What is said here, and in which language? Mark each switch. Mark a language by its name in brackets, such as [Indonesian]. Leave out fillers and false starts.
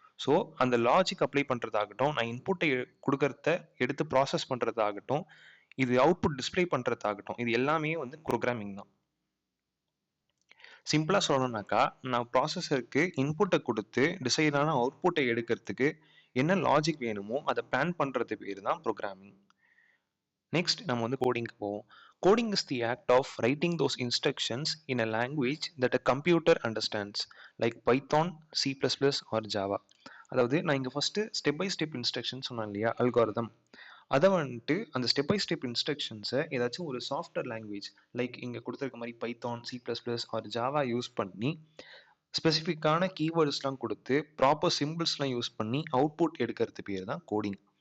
[Tamil] So அந்த logic apply பண்ணுறதாகட்டும், நான் இன்புட்டை கொடுக்கறத எடுத்து ப்ராசஸ் பண்ணுறதாகட்டும், இது அவுட்புட் டிஸ்பிளே பண்ணுறதாகட்டும், இது எல்லாமே வந்து ப்ரோக்ராமிங் தான். சிம்பிளாக சொல்லணும்னாக்கா, நான் ப்ராசஸருக்கு இன்புட்டை கொடுத்து டிசைடான அவுட்புட்டை எடுக்கிறதுக்கு என்ன லாஜிக் வேணுமோ அதை பிளான் பண்ணுறது பேர் தான் ப்ரோக்ராமிங். நெக்ஸ்ட் நம்ம வந்து கோடிங்க்கு போவோம். [English] Coding is the act of writing those instructions in a language that a computer understands, like Python, C++ or Java. [Tamil] அதாவது நான் இங்கே first step by step instruction சொன்னேன் இல்லையா, அல்காரிதம். அதை வந்துட்டு அந்த ஸ்டெப் பை ஸ்டெப் இன்ஸ்ட்ரக்ஷன்ஸை ஏதாச்சும் ஒரு சாஃப்ட்வேர் லாங்குவேஜ் லைக் இங்கே கொடுத்துருக்க மாதிரி Python, C++ R Java use பண்ணி ஸ்பெசிஃபிக்கான கீவேர்ட்ஸ்லாம் கொடுத்து ப்ராப்பர் சிம்பிள்ஸ்லாம் யூஸ் பண்ணி அவுட்புட் எடுக்கிறது பேர் தான் கோடிங்.